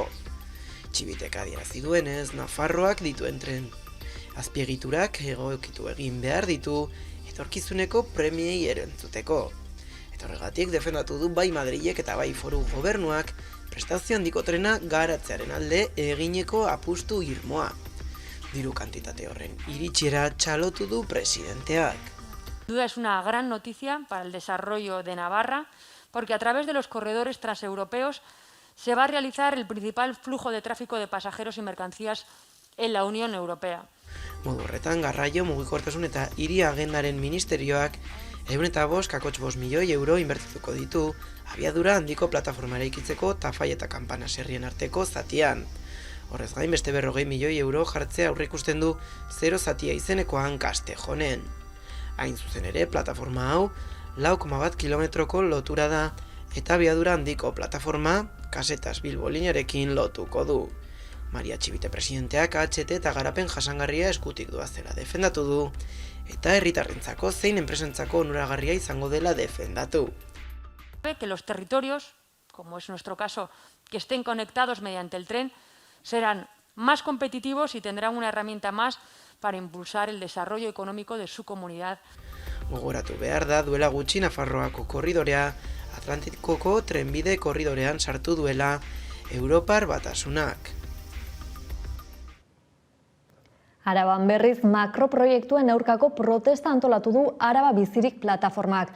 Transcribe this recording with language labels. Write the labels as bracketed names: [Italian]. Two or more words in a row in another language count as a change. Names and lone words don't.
[Basque] Txibitek adierazi duenez, Nafarroak dituen tren azpiegiturak egokitu egin behar ditu etorkizuneko premiei erantzuteko. Eta horregatik defendatu du bai Madrilek eta bai Foru Gobernuak prestazio handiko trena garatzearen alde egineko apustu irmoa. Diru kantitate horren iritsiera txalotu du presidenteak. [Spanish] Duda es una gran noticia para el desarrollo de Navarra, porque a través de los corredores transeuropeos se va a realizar el principal flujo de tráfico de pasajeros y mercancías en la Unión Europea. [Basque] Modu horretan, garraio, mugikortasun eta hiri agendaren ministerioak 155 milioi euro inbertituko ditu abiadura handiko plataforma eraikitzeko Tafai eta Kanpana herrien arteko zatian. Horrez gain beste 40 milioi euro jartzea aurreikusten du 0 zatia izenekoan Castejonen. Hain zuzen ere, plataforma hau 4,1 kilometroko lotura da eta abiadura handiko plataforma Kasetas Bilbo linearekin lotuko du. Maria Txibite presidenteak AHT eta garapen jasangarria eskutik doazela defendatu du eta herritarrentzako zein enpresentzako onuragarria izango dela defendatu. [Spanish] Que los territorios, como es nuestro caso, que estén conectados mediante el tren, serán más competitivos y tendrán una herramienta más para impulsar el desarrollo económico de su comunidad. [Basque] Gogoratu behar da duela gutxi Nafarroako korridorea Atlantikoko trenbide korridorean sartu duela Europar Batasunak. Araban berriz makroproiektuen aurkako protesta antolatu du Araba Bizirik plataformak.